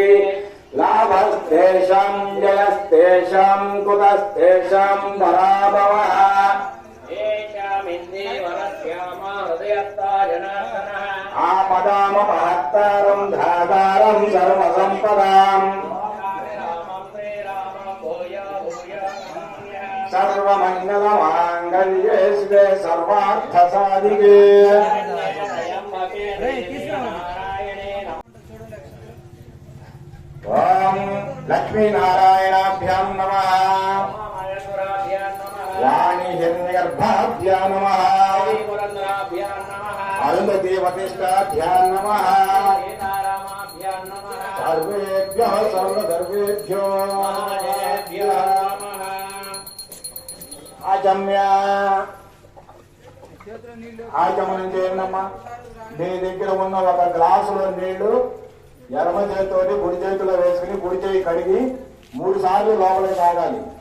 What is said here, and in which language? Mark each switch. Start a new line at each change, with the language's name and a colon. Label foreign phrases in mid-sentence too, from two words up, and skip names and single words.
Sanskrit: లాభస్తేషాం జయస్తేషాం కుతస్తేషాం పరాభవః. ఆపదామ మహత్తారం ధాతారం సర్వసంపదాం. सर्वमङ्गलमाङ्गल्ये शिवे सर्वार्थसाधिके ॐ लक्ष्मीनारायणाभ्यां नमः वाणी हिरण्यगर्भाभ्यां नमः अरुन्धती वसिष्ठाभ्यां नमः सर्वेभ्यः सर्वधर्मेभ्यो
Telugu: ఆచమనం చేయండమ్మా. మీ దగ్గర ఉన్న ఒక గ్లాసులో నీళ్లు ఎడమ చేతితోటి కుడి చేతిలో వేసుకుని కుడి చేయి కడిగి 3 సార్లు లోపలికి తాగాలి.